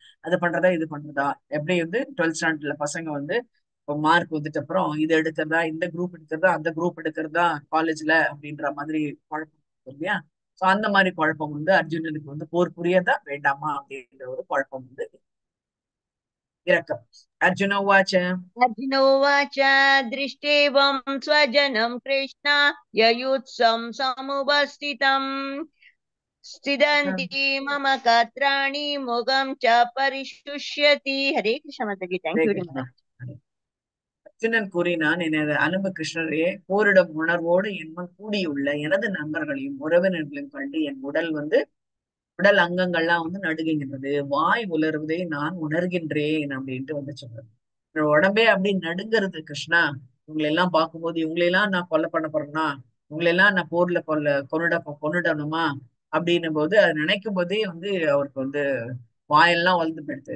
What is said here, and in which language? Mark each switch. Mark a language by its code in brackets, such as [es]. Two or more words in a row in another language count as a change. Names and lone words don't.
[ta] அது பண்றதா இது பண்றதா, எப்படி வந்து 12th ஸ்டாண்டர்ட்ல பசங்க வந்து மார்க் வந்துட்டு அப்புறம் இது எடுக்கிறதா, இந்த குரூப் எடுக்கிறதா, அந்த குரூப் எடுக்கிறதா காலேஜ்ல அப்படின்ற மாதிரி குழப்பம் இருக்கு இல்லையா. சோ அந்த மாதிரி குழப்பம் வந்து அர்ஜுனனுக்கு வந்து போர் புரியதா வேண்டாமா அப்படின்ற ஒரு குழப்பம் வந்து இரக்கம். [sa] अर्जुन उवाच अर्जुन उवाच दृष्टेवं स्वजनं कृष्ण ययुत्सं समुपस्थितम् स्थितन्ति मम गात्राणि मुखं च परिशुष्यति. [hi] हरे कृष्ण माता की [ta] ஹரே [en] thank you very [ta] கிருஷ்ணா. [en] मच. [ta] அர்ஜுனன் கூறினான், எனது அன்பு கிருஷ்ணரே, போரிடும் உணர்வோடு என் முன் கூடியுள்ள எனது நண்பர்களையும் உறவினர்களையும் கண்டு என் உடல் அங்கங்கள்லாம் வந்து நடுங்குகின்றது, வாய் உலர்வதை நான் உணர்கின்றேன் அப்படின்ட்டு வந்து சொல்றது. என்னோட உடம்பே அப்படி நடுங்கிறது கிருஷ்ணா. இவங்களை எல்லாம் பார்க்கும்போது இவங்களெல்லாம் நான் கொலை பண்ண போறேன்னா, இவங்களெல்லாம் நான் போர்ல கொன்னுடணுமா அப்படின்னும் போது அது நினைக்கும் போதே வந்து அவருக்கு வந்து வாயெல்லாம் வளர்ந்து போயிடுது.